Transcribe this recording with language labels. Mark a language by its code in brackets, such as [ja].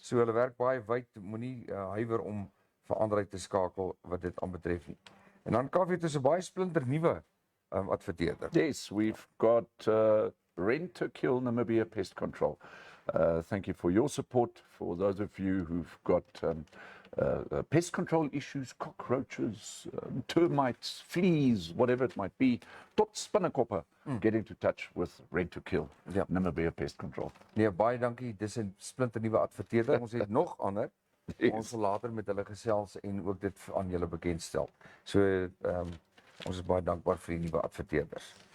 [af] So hulle werk baie wyd, moenie huiwer om vir Andrei te skakel wat dit aanbetref nie. En dan Kaufeee is 'n baie splinter nuwe adverteerder. [en] Yes, we've got Rent to Kill Namibia Pest Control. Thank you for your support. For those of you who've got pest control issues, cockroaches, termites, fleas, whatever it might be, [af] tot spinnekoppe, [en] get into touch with Rent to Kill Namibia Pest Control. [af] Nee, baie dankie. Dis 'n splinter nuwe adverteerder. Ons het nog ander. [en] Yes. [af] Ons sal later met hulle gesels en ook dit aan julle bekendstel. So ons is baie dankbaar vir die nuwe adverteerders.